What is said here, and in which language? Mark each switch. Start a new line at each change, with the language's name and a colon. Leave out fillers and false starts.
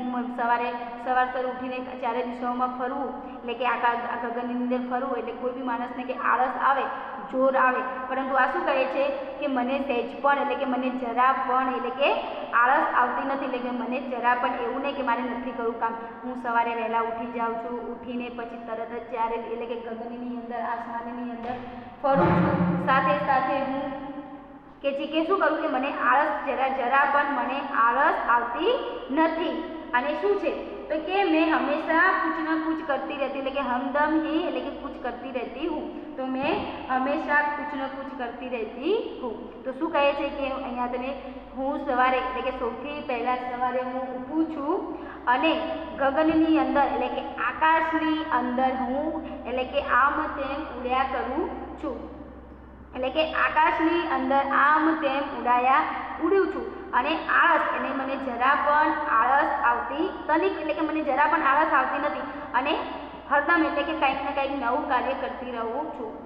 Gujarati: હું સવારે ઉઠીને ચારે દિશાઓમાં ફરવું એટલે કે આ ગગનની અંદર ફરવું એટલે કોઈ બી માણસને કે આળસ આવે, જોર આવે, પરંતુ આ શું કહે છે કે મને સહેજ પણ એટલે કે મને જરા પણ એટલે કે આળસ આવતી નથી, એટલે કે મને જરા પણ એવું નહીં કે મારે નથી કરવું કામ। હું સવારે વહેલા ઉઠી જાઉં છું, ઉઠીને પછી તરત જ ચારે એટલે કે ગગનની અંદર આસમાનની અંદર ફરું છું, સાથે સાથે હું કે શું કરું કે મને આળસ જરા પણ મને આળસ આવતી નથી। અને શું છે તો કે
Hindi: मैं हमेशा कुछ न कुछ करती रहती એટલે કે हमदम ही એટલે કે कुछ करती रहती हूँ। तो मैं हमेशा कुछ न कुछ करती रहती हूँ।
Gujarati: तो શું કહે છે કે અહીંયા તમે હું સવારે એટલે કે સૌથી પહેલા સવારે હું ઉઠું છું અને ગગનની અંદર એટલે કે આકાશની અંદર હું એટલે કે આમ તેમ ઉડ્યા કરું છું, એટલે કે આકાશની અંદર આમ તેમ ઉડ્યું છું અને આળસ એટલે મને જરા પણ આળસ આવતી તનિક એટલે કે મને જરા પણ આળસ આવતી નથી અને હરદમ એટલે કે કંઈક ને કંઈક નવું કાર્ય કરતી રહું છું।